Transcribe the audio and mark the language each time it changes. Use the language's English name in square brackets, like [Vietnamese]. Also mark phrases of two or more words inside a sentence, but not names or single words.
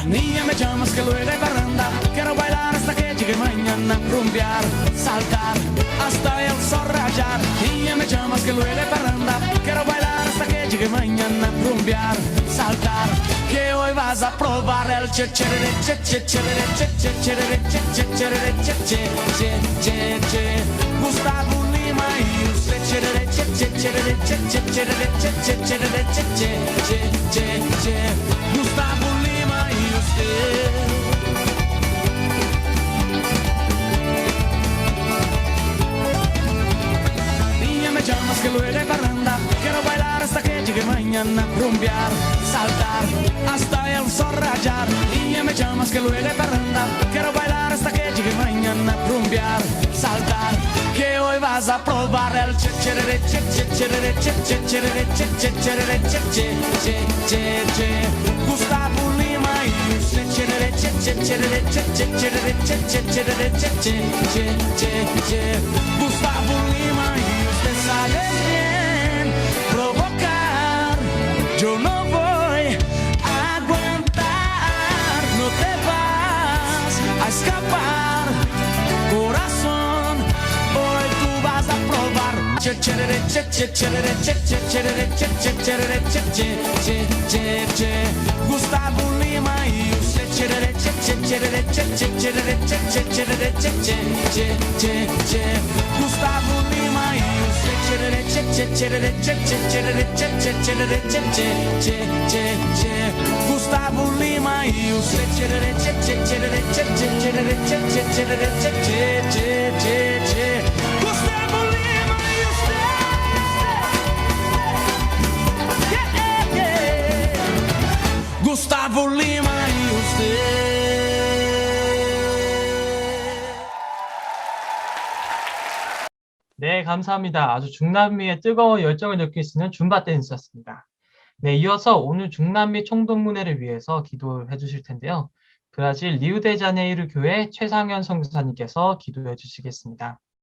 [Spanish] Niña, me llamas que luego hay barranda. Quiero bailar hasta que llegue mañana, rumbear, saltar hasta el sol rayar. Niña, me llamas que luego hay barranda. Quiero bailar hasta que llegue mañana, rumbear, saltar. Que hoy vas a probar el che chere che che chere che che chere che che chere che che che che che Gustavo Lima y usted chere che che chere che che chere che che chere che che che che Gustavo Lima y usted. Me llamas que luego hay barranda. Quiero bailar hasta que llegue mañana, rumbear, saltar hasta el sol rayar. Niña, me llamas que luego hay barranda. Quiero bailar hasta que llegue mañana, rumbear, saltar. Que hoy vas a probar el che chere che che chere che che chere che che chere che che che che Gustavo Lima y usted chere che che chere che che chere che che chere che che che Gustavo Lima y usted sabe bien provocar. Yo no voy a aguantar, no te vas a escapar, corazón. Hoy tú vas a probar. Che chere che che chere che che chere che che chere che che che che Gustavo Lima y usted chere che che chere che che chere che che chere che che che Gustavo Lima y usted chere che che chere che che chere che che chere che che Gustavo Lima y usted chere che che chere che che chere che che che Gustavo Lima y usted. Gustavo Lima y usted. [Korean] 네, 감사합니다. 아주 중남미의 뜨거운 열정을 느낄 수 있는 줌바 댄스였습니다. 네, 이어서 오늘 중남미 총동문회를 위해서 기도해 주실 텐데요. 브라질 리우데자네이루 교회 최상현 선교사님께서 기도해 주시겠습니다.